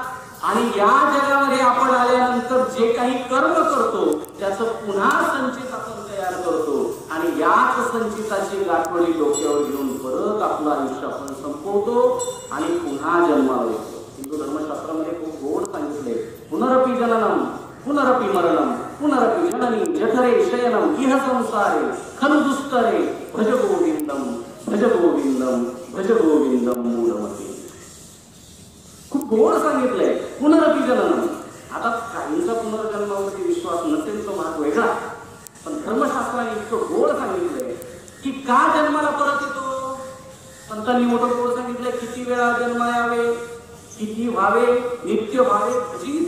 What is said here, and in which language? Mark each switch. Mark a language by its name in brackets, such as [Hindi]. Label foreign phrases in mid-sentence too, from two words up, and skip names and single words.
[Marathi] आणि या जगामध्ये आपण आल्यानंतर जे काही कर्म करतो त्याचं पुन्हा संचित आपण तयार करतो आणि याच संचिताची गाठवडी डोक्यावर घेऊन परत आपलं आयुष्य आपण संपवतो आणि पुन्हा जन्माला येतो. हिंदू धर्मशास्त्रामध्ये खूप गोड सांगितले, [Sanskrit] पुनरपि जननम पुनरपि मरणम पुनरपि जननी जठरे शयनम इह संसारे खलु दुस्तरे भज गोविंदम भज गोविंदम भज गोविंदम मूढमते. [Marathi] खूप गोड सांगितलंय [Sanskrit] पुनरपि जननम. [Marathi] आता काहींचा पुनर्जन्मावरती विश्वास नसेल तो भाग वेगळा, पण धर्मशास्त्राने इतकं गोड सांगितलंय की का जन्माला परत येतो. संतांनी मोठं गोड सांगितलंय, किती वेळा जन्म यावे, किती व्हावे, नित्य व्हावे भजित.